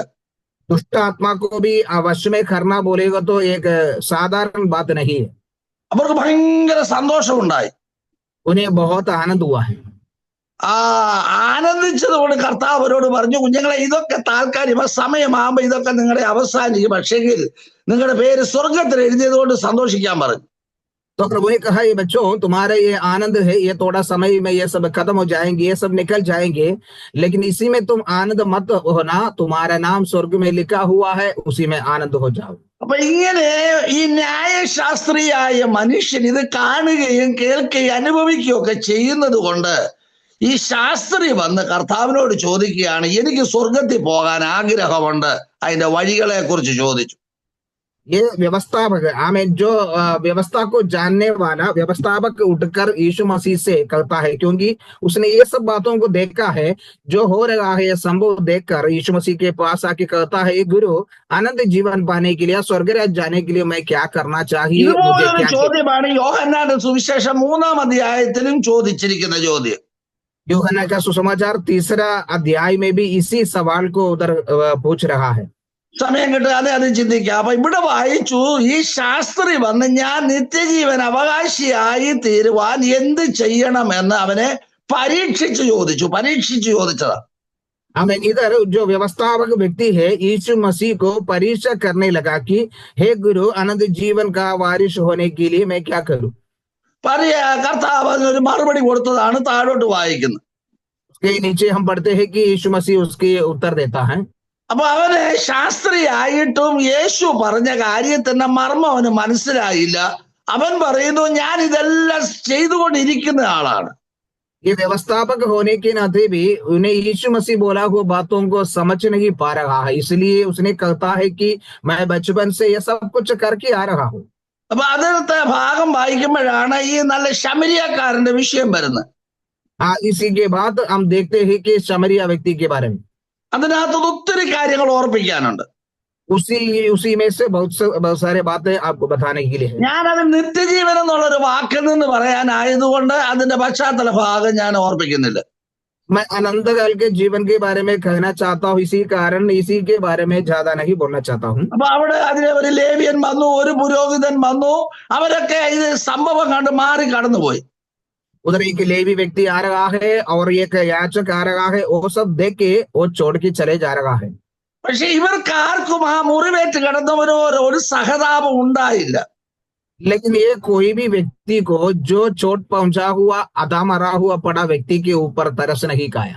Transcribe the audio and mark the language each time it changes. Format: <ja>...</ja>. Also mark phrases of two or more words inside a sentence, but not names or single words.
<hi>दुष्ट आत्मा को भी वश में करना बोलेगा तो एक साधारण बात नहीं है.</hi> <ml>അവർക്ക് ഭയങ്കര സന്തോഷമുണ്ടായി.</ml> <hi>उन्हें बहुत आनंद हुआ है.</hi> <ml>ആനന്ദിച്ചതുകൊണ്ട് കർത്താവ് അവരോട് പറഞ്ഞു, കുഞ്ഞുങ്ങളെ ഇതൊക്കെ താൽക്കാലിക സമയമാകുമ്പോ ഇതൊക്കെ നിങ്ങളുടെ അവസാനിക്കും, പക്ഷെങ്കിൽ നിങ്ങളുടെ പേര് സ്വർഗത്തിൽ എഴുതിയത് കൊണ്ട് സന്തോഷിക്കാൻ പറഞ്ഞു.</ml> <hi>तो प्रभु ने कहा, ये बच्चों तुम्हारा ये आनंद है, ये थोड़ा समय में ये सब खत्म हो जाएंगे, ये सब निकल जाएंगे, लेकिन इसी में तुम आनंद मत होना, तुम्हारा नाम स्वर्ग में लिखा हुआ है, उसी में आनंद हो जाओ.</hi> <ml>അപ്പൊ ഇങ്ങനെ ഈ ന്യായശാസ്ത്രിയായ മനുഷ്യൻ ഇത് കാണുകയും കേൾക്കുകയും അനുഭവിക്കുകയും ഒക്കെ ചെയ്യുന്നത് കൊണ്ട് ഈ ശാസ്ത്രി വന്ന് കർത്താവിനോട് ചോദിക്കുകയാണ്, എനിക്ക് സ്വർഗത്തിൽ പോകാൻ ആഗ്രഹമുണ്ട്, അതിന്റെ വഴികളെ കുറിച്ച് ചോദിച്ചു.</ml> <hi>ये व्यवस्थापक हमें जो व्यवस्था को जानने वाला व्यवस्थापक उठकर यीशु मसीह से कहता है, क्योंकि उसने ये सब बातों को देखा है, जो हो रहा है ये संभव देखकर यीशु मसीह के पास आके कहता है, गुरु अनंत जीवन पाने के लिए स्वर्ग राज्य जाने के लिए मैं क्या करना चाहिए.</hi> <ml>ചോദ്യമാണ് യോഹന്നാന്റെ സുവിശേഷം 3-ാം അധ്യായത്തിലും ചോദിച്ചിരിക്കുന്ന ചോദ്യം.</ml> <hi>यूहन्ना का सुसमाचार 3रा अध्याय में भी इसी सवाल को उधर पूछ रहा है.</hi> <ml>സമയം കിട്ടാതെ അത് ചിന്തിക്കാം. അപ്പൊ ഇവിടെ വായിച്ചു, ഈ ശാസ്ത്രി വന്ന് ഞാൻ നിത്യജീവൻ അവകാശിയായി തീരുവാൻ എന്ത് ചെയ്യണമെന്ന് അവനെ പരീക്ഷിച്ചു ചോദിച്ചതാ.</ml> <hi>हमें इधर जो व्यवस्थापक व्यक्ति है यीशु मसीह को परीक्षा करने लगा कि हे गुरु अनंत जीवन का वारिश होने के लिए मैं क्या करूं.</hi> <ml>കർത്താവ് ഒരു മറുപടി കൊടുത്തതാണ് താഴോട്ട് വായിക്കുന്നത്.</ml> <hi>उसके नीचे हम पढ़ते हैं कि यीशु मसीह उसके उत्तर देता है.</hi> <ml>അപ്പൊ അവന് ശാസ്ത്രിയായിട്ടും യേശു പറഞ്ഞ കാര്യത്തിന്റെ മർമ്മം അവന് മനസ്സിലായില്ല. അവൻ പറയുന്നു, ഞാൻ ഇതെല്ലാം ചെയ്തുകൊണ്ടിരിക്കുന്ന ആളാണ്.</ml> <hi>ये व्यवस्थापक होने के नाते भी उन्हें यीशु मसीह बोला हुआ बातों को समझ नहीं पा रहा है, इसलिए उसने कहता है कि मैं बचपन से ये सब कुछ करके आ रहा हूँ.</hi> <ml>അപ്പൊ അതിനകത്തെ ഭാഗം വായിക്കുമ്പോഴാണ് ഈ നല്ല ശമരിയക്കാരന്റെ വിഷയം വരുന്നത്.</ml> <hi>इसी के बाद हम देखते हैं कि शमरिया व्यक्ति के बारे में</hi> <ml>അതിനകത്ത് ഒത്തിരി കാര്യങ്ങൾ ഓർപ്പിക്കാനുണ്ട്.</ml> <hi>उसी में से बहुत सारे बातें आपको बताने के लिए है.</hi> <ml>ഞാനത് നിത്യജീവൻ എന്നുള്ളൊരു വാക്കിൽ നിന്ന് പറയാനായതുകൊണ്ട് അതിന്റെ പശ്ചാത്തല ഭാഗം ഞാൻ ഓർപ്പിക്കുന്നില്ല.</ml> <hi>मैं अनंत काल के जीवन के बारे में कहना चाहता हूँ, इसी कारण इसी के बारे में ज्यादा नहीं बोलना चाहता हूँ.</hi> <ml>അപ്പൊ അവിടെ അതിലെ ഒരു ലേവ്യൻ വന്നു, ഒരു പുരോഹിതൻ വന്നു, അവരൊക്കെ ഇത് സംഭവം കണ്ട് മാറി കടന്നുപോയി.</ml> <hi>उधर एक लेवी व्यक्ति आ रहा है और एक याचक आ रहा है, वो सब देख के वो छोड़ के चले जा रहा है.</hi> <ml>പക്ഷെ ഇവർക്ക് ആർക്കും ആ മുറിവേറ്റ് കിടന്നവരോ ഒരു സഹതാപം ഉണ്ടായില്ല.</ml> <hi>लेकिन ये कोई भी व्यक्ति को जो चोट पहुंचा हुआ आधा मरा हुआ पड़ा व्यक्ति के ऊपर तरस नहीं खाया।</hi>